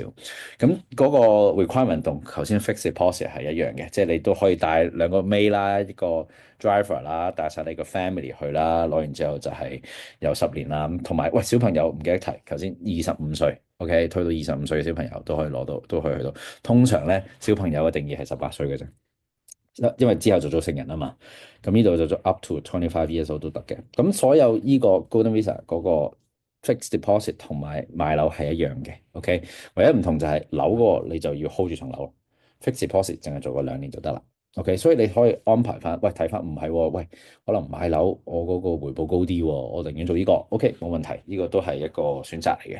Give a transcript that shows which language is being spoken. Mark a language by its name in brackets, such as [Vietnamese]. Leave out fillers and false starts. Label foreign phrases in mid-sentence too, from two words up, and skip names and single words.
[Cantonese] 咁嗰個 requirement 同頭先 [English] fixed deposit [Cantonese] 係一樣嘅，即係你都可以帶兩個 maid 啦，一個 driver 啦，帶晒你個 family 去啦，攞完之後就係有10年啦。同埋喂小朋友唔記得提，頭先25歲，OK，推到25歲嘅小朋友都可以攞到，都可以去到。通常咧小朋友嘅定義係18歲嘅啫，因為之後就做成人啊嘛。咁呢度就做 [English] up to 25 years old [Cantonese] 都得嘅。咁所有呢個 Golden Visa 嗰個 [English] fixed deposit [Cantonese] 同埋買樓係一樣嘅，OK。唯一唔同就係樓嗰個你就要 hold 住層樓， [English] fixed deposit [Cantonese] 淨係做個2年就得啦。OK，所以你可以安排翻，喂睇翻唔係喎，喂可能買樓我嗰個回報高啲喎，我寧願做呢個，OK 冇問題，呢個都係一個選擇嚟嘅。